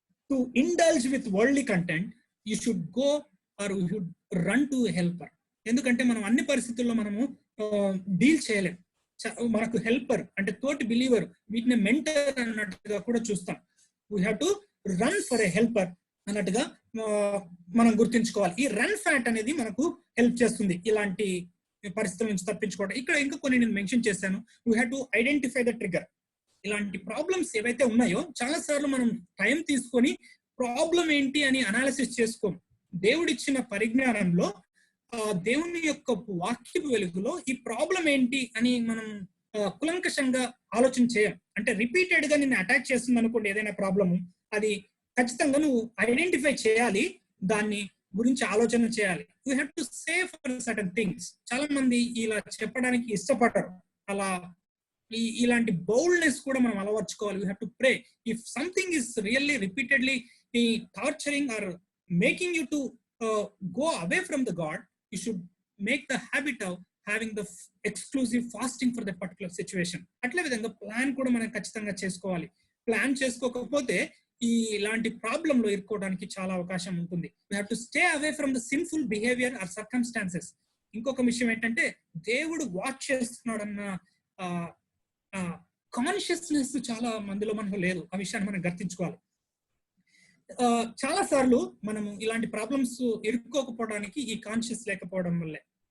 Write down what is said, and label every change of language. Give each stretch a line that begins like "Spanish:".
English: To indulge with worldly content, you should go or you should run to a helper.
Telugu: ఎందుకంటే మనం అన్ని పరిస్థితుల్లో మనము డీల్ చేయలేం. మనకు హెల్పర్ అంటే తోటి బిలీవర్, వీటిని మెంటర్ అన్నట్టుగా కూడా చూస్తాం.
English: we have to run for a helper
Telugu: అన్నట్టుగా మనం గుర్తించుకోవాలి. ఈ రన్ ఫ్యాట్ అనేది మనకు హెల్ప్ చేస్తుంది ఇలాంటి పరిస్థితుల నుంచి తప్పించుకోవడం. ఇక్కడ ఇంకా కొన్ని నేను మెన్షన్ చేశాను.
English: We have to identify the trigger.
Telugu: ఇలాంటి ప్రాబ్లమ్స్ ఏవైతే ఉన్నాయో చాలా సార్లు మనం టైం తీసుకొని ప్రాబ్లం ఏంటి అని అనాలిసిస్ చేసుకోం. దేవుడిచ్చిన పరిజ్ఞానంలో దేవుని యొక్క వాక్యపు వెలుగులో ఈ ప్రాబ్లం ఏంటి అని మనం కులంకషంగా ఆలోచన చేయం. అంటే రిపీటెడ్ గా నిన్ను అటాక్ చేస్తుంది అనుకోండి ఏదైనా ప్రాబ్లము, అది ఖచ్చితంగా నువ్వు ఐడెంటిఫై చేయాలి, దాన్ని గురించి ఆలోచన చేయాలి.
English: You have to say for certain things.
Telugu: చాలా మంది ఇలా చెప్పడానికి ఇష్టపడరు. అలా ఇలాంటి బౌల్డ్నెస్ కూడా మనం అలవర్చుకోవాలి.
English: You have to pray. If something is really repeatedly torturing or making you to go away from the God, you should make the habit of having the exclusive fasting for that particular situation.
Telugu: అట్లే విధంగా plan కూడా మనం ఖచ్చితంగా చేసుకోవాలి. Plan చేసుకోకపోతే ఇలాంటి problem లో ఇరుక్కోవడానికి చాలా అవకాశం ఉంటుంది.
English: we have to stay away from the sinful behavior or circumstances.
Telugu: ఇంకొక విషయం ఏంటంటే దేవుడు వాచ్ చేస్తున్నాడన్న కాన్షియస్నెస్ చాలా మందిలో మనకు లేదు. ఆ విషయాన్ని మనం గుర్తించుకోవాలి. చాలా సార్లు మనము ఇలాంటి ప్రాబ్లమ్స్ ఇరుక్కోకపోవడానికి ఈ కాన్షియస్ లేకపోవడం వల్లే.